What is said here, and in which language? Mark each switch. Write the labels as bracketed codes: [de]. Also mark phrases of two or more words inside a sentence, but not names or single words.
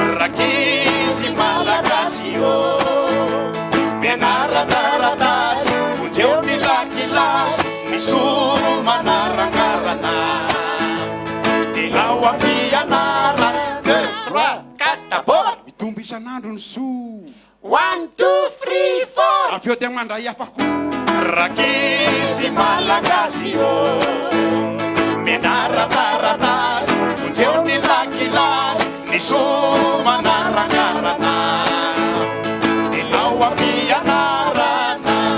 [mg] Rakizy malagasy ô, mianara taratasy, vonjeo ny lakilasy, ny soa manarangarana. Dia ao am-pianarana. [fr] Deux, trois, quatre, [mg] aboa. Mitombo isan'andro ny soa. [en] One, two, three, four. [mg] Avy eo dia mandray afako. Rakizy malagasy ô, mianara taratasy, vonjeo ny lakilasy, ny soa manarangarana. Dia ao am-pianarana.